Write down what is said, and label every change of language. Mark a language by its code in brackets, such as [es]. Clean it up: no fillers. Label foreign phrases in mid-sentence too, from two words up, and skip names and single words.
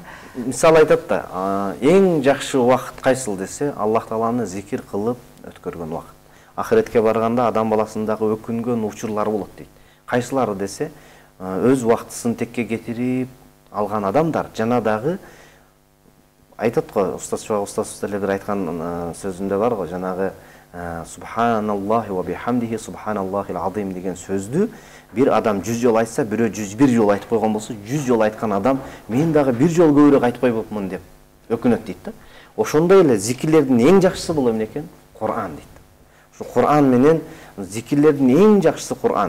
[ky] Мисал айтат да, эң жакшы убакыт кайсыл десе, Аллах тааланы зикир кылып өткөргөн убакыт. Ахиретке барганда адам баласындагы өкүнгөн учурлар болот дейт. Кайсылары десе, өз убактысын текке кетирип алган адамдар жана дагы айтат го, устаз деле бир айткан сөзүндө бар го, жанагы [ar] سبحان الله وبحمده سبحان الله العظيم [ky] деген сөздү бир адам 100 жол айтса, бирөө 101 жол айтып койгон болсо, 100 жол айткан адам мен дагы бир жол көбүрөөк айтпай болупмун деп өкүнөт дейт да. Ошондой эле зикирлердин эң жакшысы бул эмне экен? Кур'ан дейт. Ушу Кур'ан менен зикирлердин эң жакшысы Кур'ан.